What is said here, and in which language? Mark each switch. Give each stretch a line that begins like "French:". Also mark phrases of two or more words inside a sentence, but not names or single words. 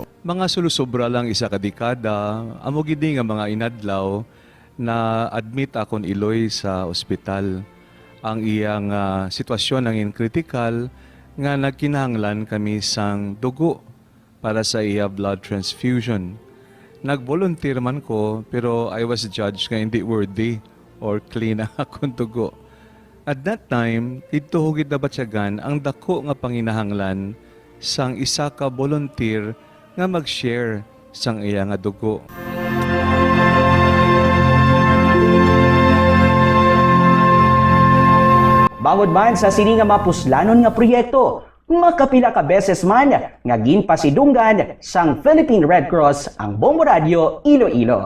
Hiligaynon: Mga sulusobra lang isa ka dekada, amo gid nga mga inadlaw na admit akon Iloy sa ospital. Ang iyang sitwasyon nangin kritikal nga nagkinahanglan kami sang dugo para sa iya blood transfusion. Nag-volunteer man ko pero
English: I was judged
Hiligaynon: nga hindi
English: worthy or clean
Hiligaynon: ang akong dugo.
English: At that time,
Hiligaynon: ituhugid na batyagan ang dako nga panginahanglan sang isa ka volunteer nga mag-share sang iya nga dugo. Bangod man sa sini nga mapuslanon nga proyekto, makapila ka beses man nga ginpasidunggan sang Philippine Red Cross ang Bombo Radio Iloilo.